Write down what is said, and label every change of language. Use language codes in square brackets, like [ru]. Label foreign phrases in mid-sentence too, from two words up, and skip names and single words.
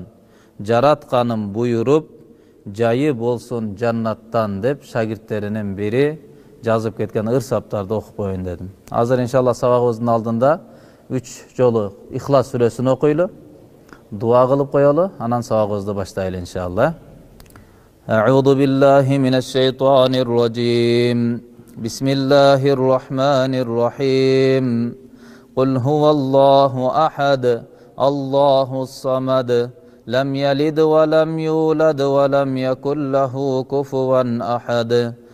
[ky] Жаратканым буйруп, жайы болсун жаннаттан деп шагирттеринин бири жазып кеткен ырсаптарды окуп коеюн дедим. Азыр иншалла сабагыбыздын алдында 3 жолу Ихлас сүрөсүн окуйлу, дуа кылып коелу, анан сабагыбызды баштайлы иншалла. [ar] أعوذ بالله من الشيطان الرجيم. بسم الله الرحمن الرحيم قل هو الله أحد الله الصمد. لم يلد ولم يولد ولم يكن له كفوا أحد.